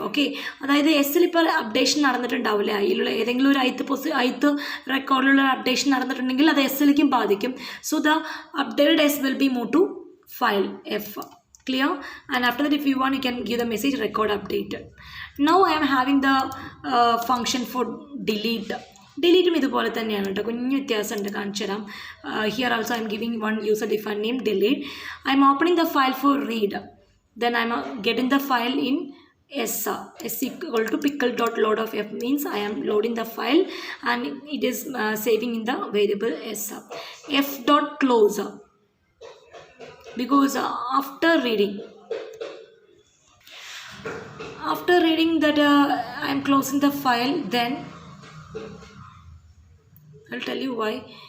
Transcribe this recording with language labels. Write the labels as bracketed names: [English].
[Malayalam] Okay, അതായത് എസ്സിൽ ഇപ്പോൾ updation നടന്നിട്ടുണ്ടാവില്ലേ, അതിലുള്ള ഏതെങ്കിലും ഒരു ith റെക്കോർഡിലുള്ള അപ്ഡേഷൻ നടന്നിട്ടുണ്ടെങ്കിൽ അത് എസ്സിലേക്കും ബാധിക്കും. [English] So the updated S will be move to file F. Clear? And after that if you want you can give the message record updated. Now I am having the function for delete. [Malayalam] ഡിലീറ്റും ഇതുപോലെ തന്നെയാണ് കേട്ടോ, കുഞ്ഞു വ്യത്യാസമുണ്ട്, കാണിച്ചു തരാം. [English] here also I am giving one user define name [Malayalam] delete. [English] I am opening the file for read. Then I am getting the file in S equal to pickle.load of F means I am loading the file and it is saving in the variable S. F.close because after reading that I am closing the file, then I'll tell you why.